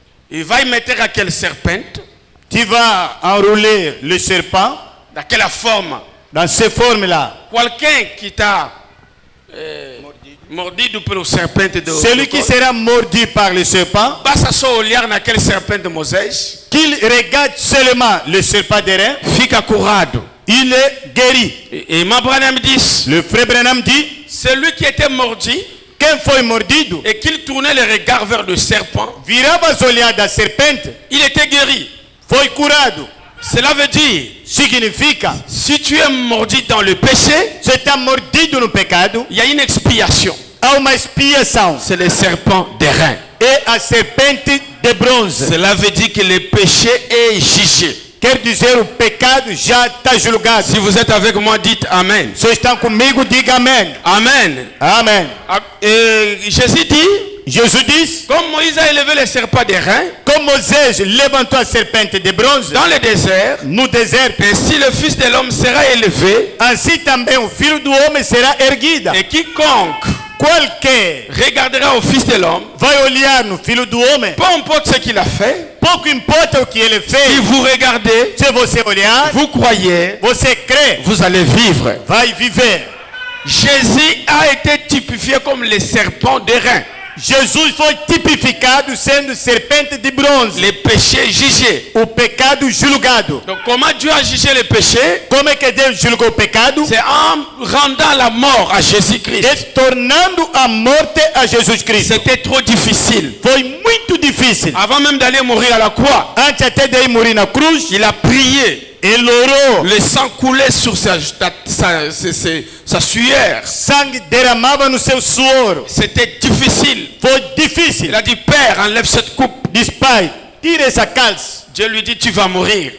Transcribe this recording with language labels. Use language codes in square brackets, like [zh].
[fr] il va y mettre à quelle serpente, tu vas enrouler le serpent dans quelle forme. dans ces formes-là. Quelqu'un qui t'a mordi pour le serpent de Celui qui sera mordu par le serpent, [pt] basta só olhar naquele serpente de Moisés, [fr] qu'il regarde seulement le serpent d'airain, [pt] fica curado. [fr] il est guéri. Et Branham dit, Le frère Branham dit, celui qui était mordu [pt] quem foi mordido, [fr] et qu'il tournait le regard vers le serpent, [pt] virava os olhar da serpente, [fr] il était guéri. [pt] foi curado. [fr] Cela veut dire, [pt] Significa, [fr] si tu es mordu dans le péché, [pt] você está mordido no pecado, [fr] il y a une expiation. [pt] há uma expiação. [fr] C'est le serpent d'airain. [pt] É a serpente de bronze. [fr] Cela veut dire que le péché est jugé. [pt] Quer dizer, o pecado já está julgado. [fr] Si vous êtes avec moi, dites Amen. [pt] Se estão comigo, diga amém. [fr] Amen. [pt] Amém. [fr] Jésus dit, [pt] Jesus diz, [fr] comme Moïse a élevé le serpent d'airain [pt] como Moisés levantou a serpente de bronze [fr] dans le désert, [pt] no deserto, [fr] ainsi le Fils de l'homme sera élevé, [pt] assim também o Filho do Homem será erguida. [fr] et quiconque [pt] Qualquer [fr] regardera au Fils de l'homme, [pt] vai olhar no Filho do Homem, [fr] peu importe ce qu'il a fait, [pt] pouco importa o que ele [fr] si [pt] fez, [fr] vous regardez, [pt] se você olhar, [fr] vous croyez, [pt] você crê, [fr] vous allez vivre. [pt] vai viver. [fr] Jésus a été typifié comme le serpent d'airain, [pt] Jesus foi tipificado sendo serpente de bronze, [fr] le péché jugé. [pt] o pecado julgado. [fr] Donc comment Dieu a jugé le péché? [pt] Como é que Deus julgou o pecado? [fr] C'est en rendant la mort à Jésus-Christ. [pt] É tornando a morte a Jesus Cristo. [fr] C'était trop difficile. [pt] Foi muito difícil. [fr] Avant même d'aller mourir à la croix, [pt] Antes até de ir morir na cruz, [fr] il a prié. [pt] ele orou. [fr] Le sang coulait sur sa sueur. [pt] Sangue derramava no seu suor. [fr] C'était difficile. [pt] Foi [fr] Il [pt] difícil. [fr] a dit, Père, enlève cette coupe. [pt] Diz, pai, tira essa calça. [fr] Dieu lui dit, tu vas mourir.